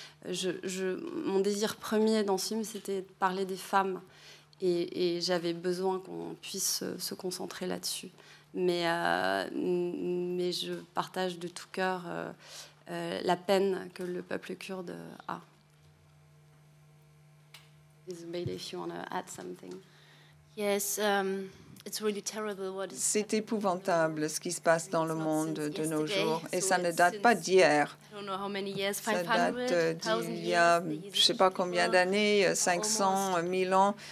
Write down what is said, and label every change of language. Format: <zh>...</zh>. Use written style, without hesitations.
<fr>Mon désir premier dans ce film, c'était de parler des femmes. Et j'avais besoin qu'on puisse se concentrer là-dessus. Mais je partage de tout cœur la peine que le peuple kurde a.</fr> <en>Isabelle, if you want to add something. Yes, it's really terrible what is</en> <fr>C'est épouvantable ce qui se passe dans le monde de nos jours. Et ça ne date pas d'hier. Ça date d'il y a, je ne sais pas combien d'années, 500, 1000 ans.</fr>